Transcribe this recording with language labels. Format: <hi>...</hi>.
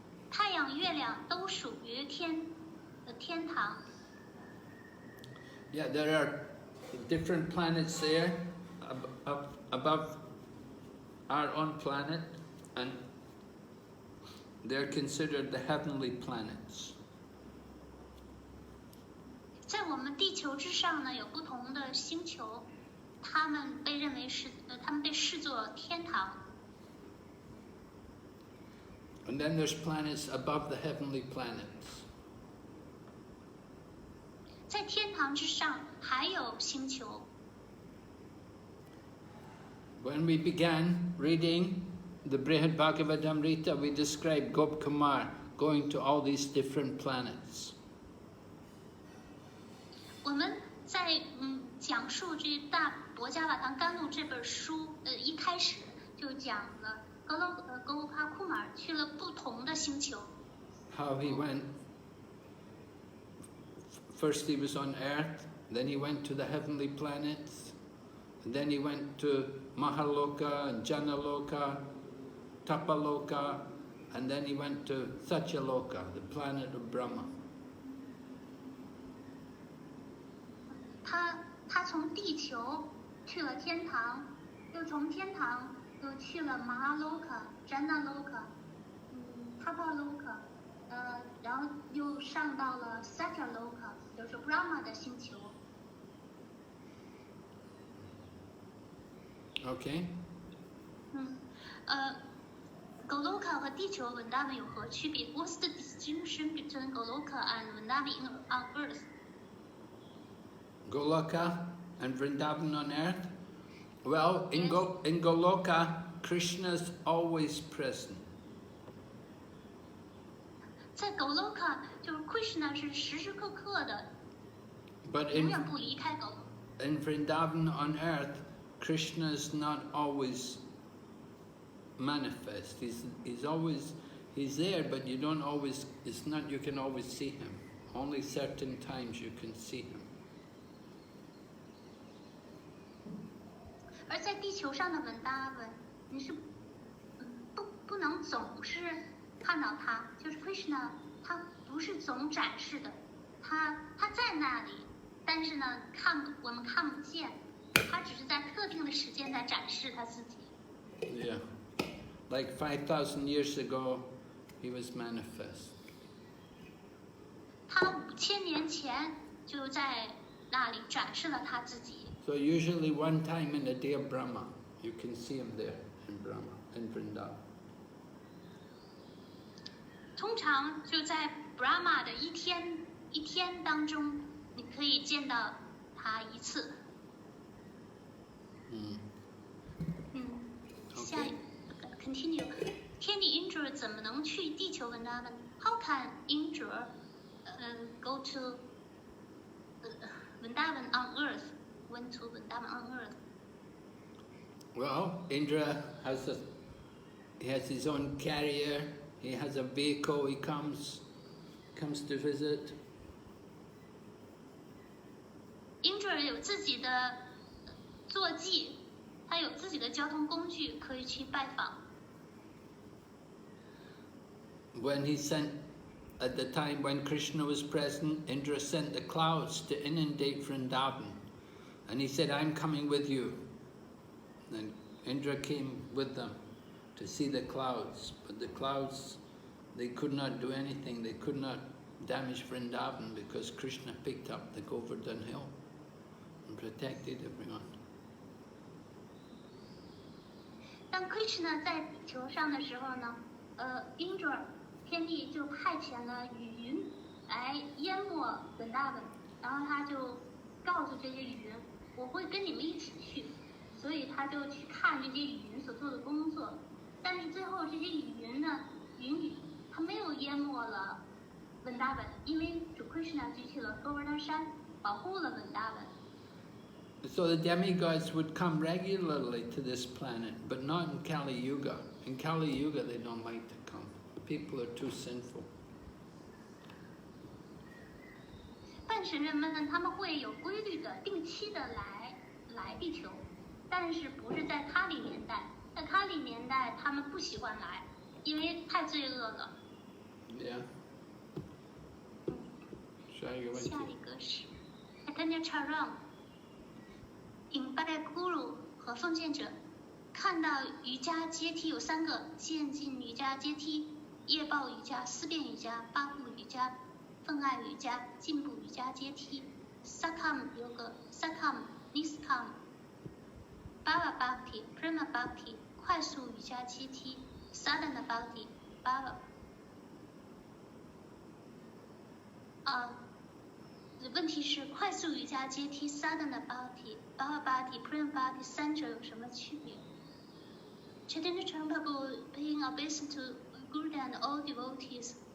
<zh>太阳、月亮都属于天堂。</zh> <en>Yeah, there are different planets there above our own planet, and they're considered the heavenly planets.</en> <zh>在我们地球之上呢，有不同的星球，它们被视作天堂。</zh> <en>And then there's planets above the heavenly planets.</en> <zh>在天堂之上还有星球。</zh> <en>When we began reading the Brhad Bhagavatamrta, we described Gopkumar going to all these different planets.</en> <zh>我们在讲述这《大博伽瓦堂甘露》这本书一开始就讲了格帕库马尔去了不同的星球。</zh> <en>How he went. First he was on Earth, then he went to the heavenly planets, and then he went to Mahaloka and Janaloka, Tapaloka, and then he went to Satyaloka, the planet of Brahma.</en> <zh>他从地球去了天堂，又从天堂又去了 Mahaloka、Janaloka、Tapaloka，然后又上到了 Satyaloka， 就是 Brahma 的星球。</zh> <en>Okay?</en> <zh>Goloka 和地球 Vrindavan 有何区别</zh> <en>？What's the distinction between Goloka and Vrindavan on Earth? Goloka and Vrindavan on Earth? Well, in Goloka, Krishna's always present.</en> <zh>在 Goloka 就是 Krishna 是时时刻刻的，</zh> <en>But</en> <zh>永远不离开 Goloka。</zh> <en>in Vrindavan on Earth, Krishna is not always manifest. He He's there, but you don't always, it's not, you can always see him. Only certain times you can see him.</en> <zh>而在地球上的文达文，你是不能总是看到他，就是 Krishna， 他不是总展示的，他在那里，但是呢，我们看不见，他只是在特定的时间在展示他自己。</zh> <en>Yeah, like 5,000 years ago, he was manifest.</en> <zh>他5000年前就在那里展示了他自己。</zh> <en>So usually one time in the day of Brahma, you can see him there in Brahma, in Vrindavan.</en> <zh>通常就在 Brahma 的一天当中，你可以见到他一次。下一个 continue， 天地 Indra 怎么能去地球文达文 ？</zh> <en>How can Indra go to Vrindavan on Earth? Went to Vrindavan on Earth. Well, Indra he has his own carrier, he has a vehicle, he comes to visit.</en> <zh>Indra 有自己的坐骑，他有自己的交通工具可以去拜访。</zh> <en>When he sent, at the time when Krishna was present, Indra sent the clouds to inundate Vrindavan. And he said, I'm coming with you. And Indra came with them to see the clouds. But the clouds, they could not do anything. They could not damage Vrindavan because Krishna picked up the Govardhan hill and protected everyone.</en> <zh>当 Krishna 在地球上的时候呢，Indra 天帝就派遣了雨云来淹没文达文，然后他就告诉这些雨云，我会跟你们一起去，所以他就去看这些雨云所做的工作。但是最后这些雨云呢，雨它没有淹没了文达文，因为主 Krishna 举起了戈尔丹山，保护了文达文。</zh> <en>So the demigods would come regularly to this planet, but not in Kali Yuga. In Kali Yuga, they don't like to come. People are too sinful.</en> <zh>半神人们呢，他们会有规律的、定期的来地球，但是不是在卡里年代？在卡里年代，他们不喜欢来，因为太罪恶了。</zh> <en>Yeah.</en> <zh>下一个问题。下一个是 Atanya Charan。引拜Guru和奉献者看到瑜伽阶梯有3个：渐进瑜伽阶梯、业报瑜伽、思辨瑜伽、八部瑜伽、奉爱瑜伽、进步瑜伽阶梯、Sakam Yoga、Sakam、Niskam、Bhava Bhakti、Prema Bhakti 快速瑜伽阶梯、Sadhana Bhakti、Bhava。问题是快速瑜伽阶梯 Sadhana Bhakti、Bhava Bhakti、Prema Bhakti 3者有什么区别 ？</zh> <en>Chaitanya Mahaprabhu paying obeisance to Guru and all devotees.</en>